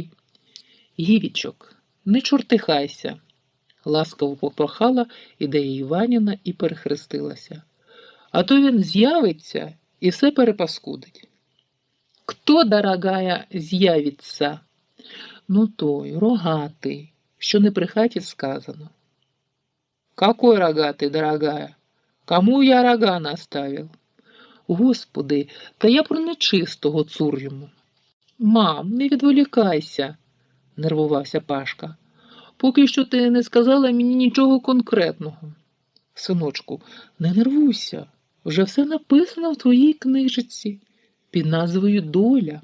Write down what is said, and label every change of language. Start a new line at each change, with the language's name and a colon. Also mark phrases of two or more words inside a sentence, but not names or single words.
Ukrainian: Гівічок, не чортихайся, ласкаво попрохала Ідея Іванівна і перехрестилася. А то він з'явиться і все перепаскудить. Хто, дорогая, з'явиться? Ну той, рогатий, що не при хаті сказано.
Russian: Какой рогатый, дорогая? Кому я рога наставил?
Ukrainian: Господи, та я про нечистого цур йому. Мам, не відволікайся, нервувався Пашка. Поки що ти не сказала мені нічого конкретного. Синочку, не нервуйся, вже все написано в твоїй книжці під назвою «Доля».